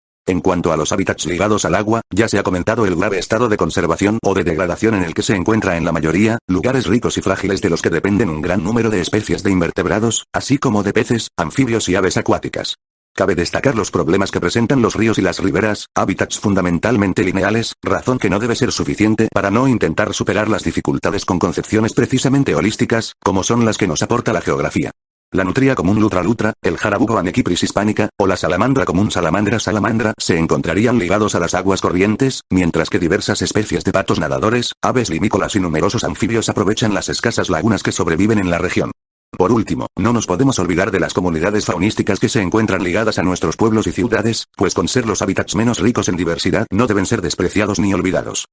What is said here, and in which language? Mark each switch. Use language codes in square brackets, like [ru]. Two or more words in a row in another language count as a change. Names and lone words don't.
[es] En cuanto a los hábitats ligados al agua, ya se ha comentado el grave estado de conservación o de degradación en el que se encuentra en la mayoría, lugares ricos y frágiles de los que dependen un gran número de especies de invertebrados, así como de peces, anfibios y aves acuáticas. Cabe destacar los problemas que presentan los ríos y las riberas, hábitats fundamentalmente lineales, razón que no debe ser suficiente para no intentar superar las dificultades con concepciones precisamente holísticas, como son las que nos aporta la geografía. La nutria común [la] lutra lutra, [es] el jarabugo [la] Anecypris hispanica, [es] o la salamandra común [la] salamandra salamandra [es] se encontrarían ligados a las aguas corrientes, mientras que diversas especies de patos nadadores, aves limícolas y numerosos anfibios aprovechan las escasas lagunas que sobreviven en la región. Por último, no nos podemos olvidar de las comunidades faunísticas que se encuentran ligadas a nuestros pueblos y ciudades, pues con ser los hábitats menos ricos en diversidad no deben ser despreciados ni olvidados.